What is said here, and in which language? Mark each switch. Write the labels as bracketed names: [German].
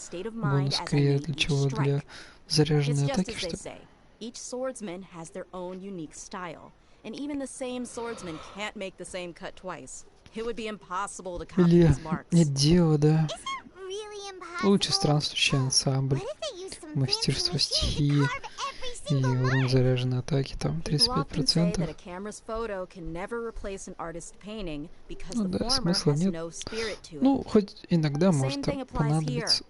[Russian] Бонус крио для чего? Для заряженной атаки, что ли? [English] Each swordsman has their own unique style, and even the same swordsman can't make the same cut twice. It would be impossible to copy his marks. [Russian] Нет, дева, да. Лучше странствующий ансамбль, мастерство стихии и урон заряженной атаки, там 35%. Ну да, смысла нет. Ну, хоть иногда может понадобиться.